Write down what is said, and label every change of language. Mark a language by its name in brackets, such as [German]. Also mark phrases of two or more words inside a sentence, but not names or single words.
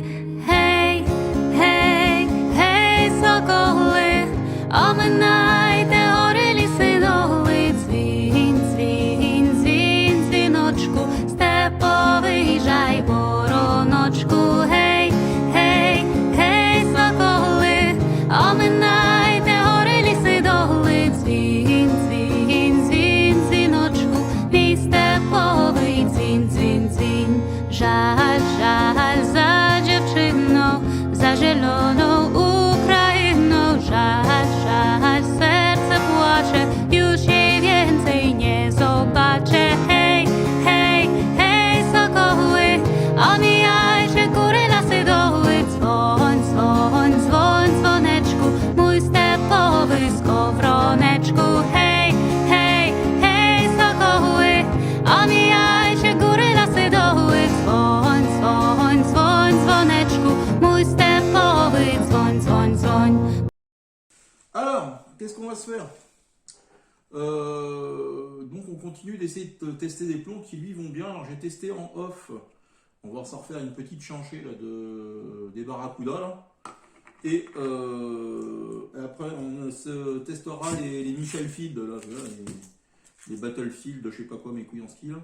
[Ukrainian] Гей, гей, гей, соколи, оминайте гори, ліси, доли, дзвінь, дзвінь, дзвінь, дзвіночку, виїжджай, вороночку, гей, гей, гей, соколи, оминайте гори, ліси, доли, дзвін, дзвін, дзвін, дзвіночку, мій степовий дзвін, дзвін, дзвін. Жаль, жаль за дівчину, за зелену Україну, жаль, жаль, серце плаче, [Polish] już jej więcej nie zobaczę, hej, hej, hej, sokoły, omijajcie góry, lasy, doły, dzwoń, dzwoń, dzwoń, dzwoneczku, mój stepowy skowroneczku, hej, hej, hej, sokoły, omijajcie góry, lasy, doły, dzwoń, dzwoń, dzwoń, dzwoneczku, mój stepowy, dzwoń, dzwoń, dzwoń. [French] Alors, qu'est-ce qu'on va se faire? Donc on continue d'essayer de tester des plombs qui lui vont bien. Alors j'ai testé en off, on va s'en refaire une petite chanchée là, des Barracuda là. Et après on se testera les Michel Field là, les Battlefield, je sais pas quoi, mes couilles en ski là.